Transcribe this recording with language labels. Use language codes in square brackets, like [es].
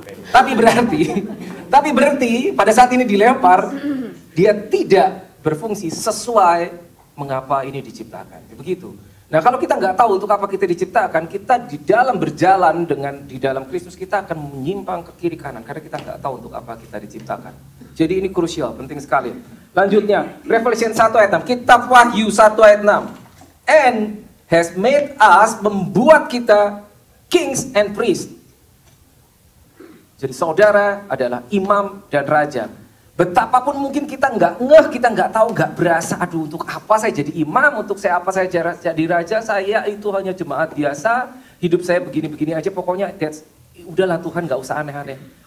[id] Tapi berarti pada saat ini dilempar, dia tidak berfungsi sesuai mengapa ini diciptakan. Begitu. Nah, kalau kita nggak tahu untuk apa kita diciptakan, kita di dalam berjalan di dalam Kristus kita akan menyimpang ke kiri kanan karena kita nggak tahu untuk apa kita diciptakan. Jadi ini krusial, penting sekali. Lanjutnya, Revelation 1 ayat 6, Kitab Wahyu 1 ayat 6. [en] And has made us, [id] membuat kita [en] kings and priests. [id] Jadi saudara adalah imam dan raja. Betapapun mungkin kita nggak ngeh, kita nggak tahu, nggak berasa, aduh untuk apa saya jadi imam, untuk saya apa saya jadi raja, saya itu hanya jemaat biasa, hidup saya begini-begini aja, pokoknya udahlah Tuhan nggak usah aneh-aneh.